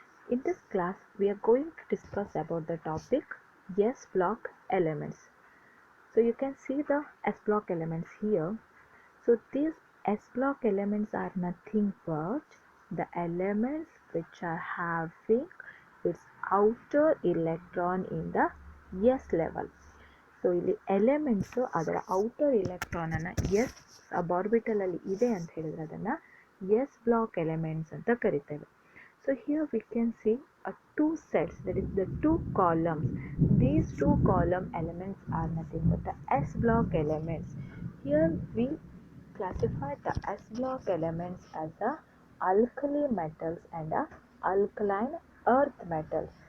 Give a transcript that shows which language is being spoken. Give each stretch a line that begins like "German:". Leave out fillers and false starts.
English: In this class, we are going to discuss about the topic S block elements. So you can see the S block elements here. So these S block elements are nothing but the elements which are having its outer electron in the S level.
Kannada: So ಇಲ್ಲಿ elements ಅದರ outer electron ಅನ್ನ S ಸಬಾರ್ಬಿಟಲ್ ಅಲ್ಲಿ ಇದೆ ಅಂತ ಹೇಳಿದ್ರೆ ಅದನ್ನ S block elements ಅಂತ ಕರಿತೇವೆ.
English: So here we can see two sets, that is the two columns. These two column elements are nothing but the S block elements. Here we classify the S block elements as the alkali metals and the alkaline earth metals.